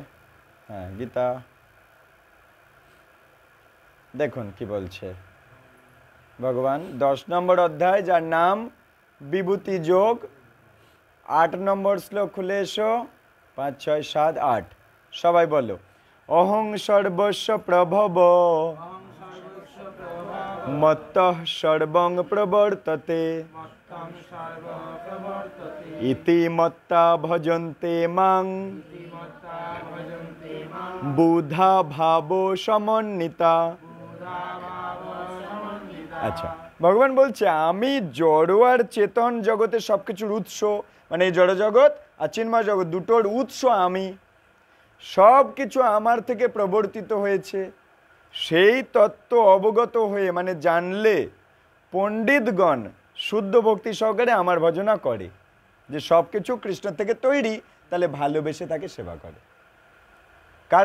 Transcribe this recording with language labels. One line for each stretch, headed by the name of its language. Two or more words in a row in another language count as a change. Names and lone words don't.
Bangla: হ্যাঁ, গীতা দেখুন কি বলছে ভগবান। 10 নম্বর অধ্যায়, যার নাম বিভূতি যোগ, 8 নম্বর শ্লোক খুলে এসো, 5, 6, 7, 8 সবাই বলো।
Sanskrit: অহং সর্বস্ব প্রভব মত্তঃ সর্বং প্রবর্ততে ইতি মত্তা ভজন্তে মাং বুধা ভাব সমন্বিতা।
Bangla: আচ্ছা, ভগবান বলছে আমি জড় আর চেতন জগতের সবকিছুর উৎস, মানে এই জড় জগৎ আর চিন্ময় জগৎ দুটোর উৎস আমি, সব কিছু আমার থেকে প্রবর্তিত হয়েছে। সেই তত্ত্ব অবগত হয়ে, মানে জানলে, পণ্ডিতগণ শুদ্ধ ভক্তি সহকারে আমার ভজনা করে, যে সব কিছু কৃষ্ণ থেকে তৈরি, তাহলে ভালোবেসে তাকে সেবা করে।